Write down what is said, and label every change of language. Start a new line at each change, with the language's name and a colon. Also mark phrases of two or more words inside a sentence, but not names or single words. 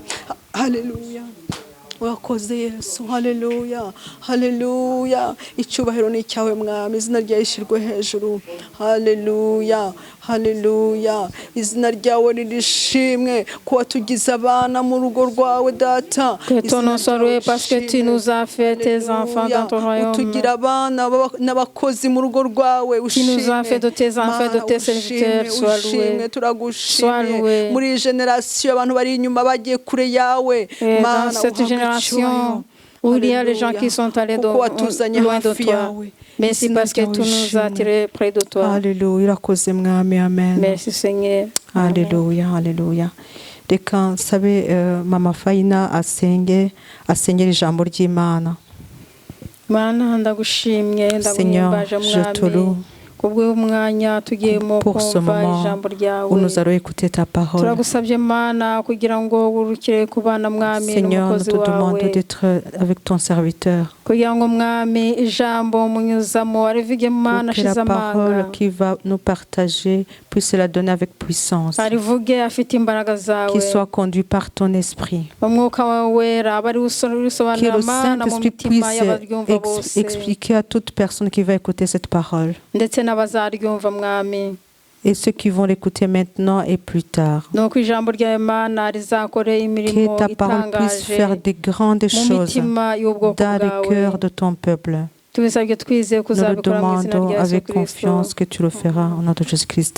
Kinyarwanda: Haleluya. Wakoze Yesu. Haleluya. Haleluya. Icyubahiro ni cyawe mwami izina ryawe rishyirwe hejuru. Haleluya. Haleluya. Izina ryawe nirishimwe kuba tugize abana mu rugo rwawe data.
French: Que ton nom soit loué parce que tu nous as fait tes enfants dans ton royaume.
Kinyarwanda: Utugira abana n'abakozi mu rugo rwawe
French: Tu nous as fait de tes enfants, de tes serviteurs. Sois loué.
Kinyarwanda: Turagushimye muri generation abantu bari inyuma bagiye kure yawe
French: Mana cette génération où il y a les gens qui sont allés loin de toi. Merci parce que tu nous as attirés près de toi. Alléluia.
Kinyarwanda: Irakoze mwami. Amen.
French: Merci Seigneur. Alléluia. Alléluia.
Kinyarwanda: Reka nsabe mama Fayina asengera ijambo ry'Imana. Mana ndagushimye ndaguhimbaje mwami kubw'umwanya tugiyemo kumva ijambo ryawe. Turagusabye Mana kugira ngo urukire kubana mwami n'umukozi wawe.
French: Avec ton serviteur.
Kinyarwanda: Kugira ngo mwami ijambo munyuzamo arivuge Mana ashize amanga.
French: Que la parole qui va nous partager puisse la donner avec puissance.
Kinyarwanda: Arivuge afite imbaraga zawe.
French: Qu'il soit conduit par ton esprit.
Kinyarwanda: Umwuka wawe wera bari usobanura Mana mu mitima y'abaryumva bose.
French: Expliquer à toute personne qui va écouter cette parole.
Kinyarwanda: Ndetse n'abazaryumva mwami.
French: Et ceux qui vont l'écouter maintenant et plus tard. Que ta parole puisse faire des grandes choses dans le cœur de ton peuple. Nous le demandons avec confiance que tu le feras au nom de Jésus-Christ.